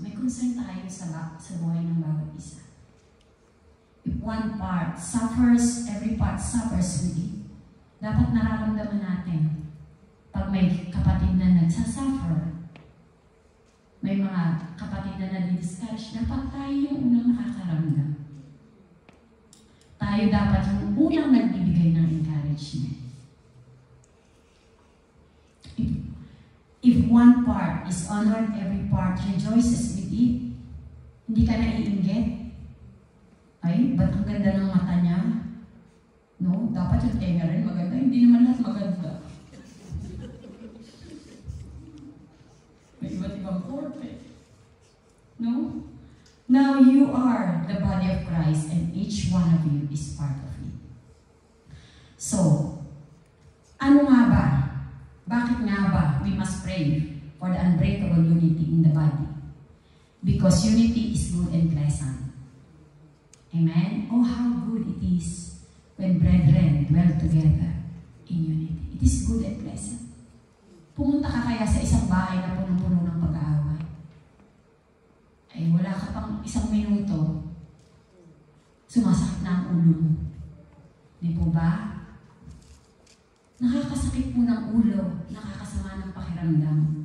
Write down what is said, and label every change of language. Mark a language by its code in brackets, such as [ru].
[tl] May concern tayo sa buhay ng bawat isa. [en] If one part suffers, every part suffers with it. [tl] Dapat nararamdaman natin pag may kapatid na nagsasuffer, may mga kapatid na nadi-discourage, dapat tayo yung unang nakakaramdam. Tayo dapat yung unang nagbibigay ng encouragement. [en] If one part is honored, every part rejoices with it. [tl] Hindi ka naiinggit. Ay, ba't ang ganda ng mata niya? No, dapat yung tenga rin maganda. Hindi naman lahat maganda. May iba't ibang korte. No? [en] Now you are the body of Christ and each one of you is part of it. [tl] So, ano nga ba? Bakit nga ba [en] we must pray for the unbreakable unity in the body? Because unity is good and pleasant. Amen? Oh, how good it is when brethren dwell together in unity. It is good and pleasant. [tl] Pumunta ka kaya sa isang bahay na punong-puno ng pag-aaway. Ay, wala ka pang isang minuto, sumasakit na ang ulo mo. Di po ba? Nakakasakit po ng ulo, nakakasama ng pakiramdam.